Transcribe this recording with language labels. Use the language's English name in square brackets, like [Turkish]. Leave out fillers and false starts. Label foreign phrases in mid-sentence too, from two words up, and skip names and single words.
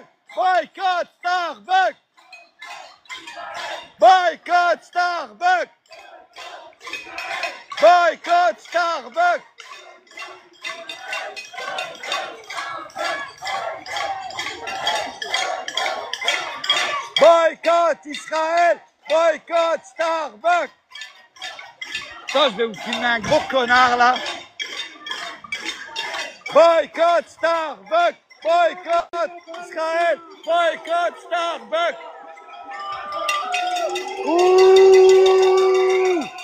[French] Boycott Starbucks! Boycott Starbucks! Boycott Starbucks! Boycott Israël. Boycott Starbucks. Attends, je vais vous filmer un gros connard là. Boycott Starbucks. Boycott Israël. Boycott Starbucks. Ouh.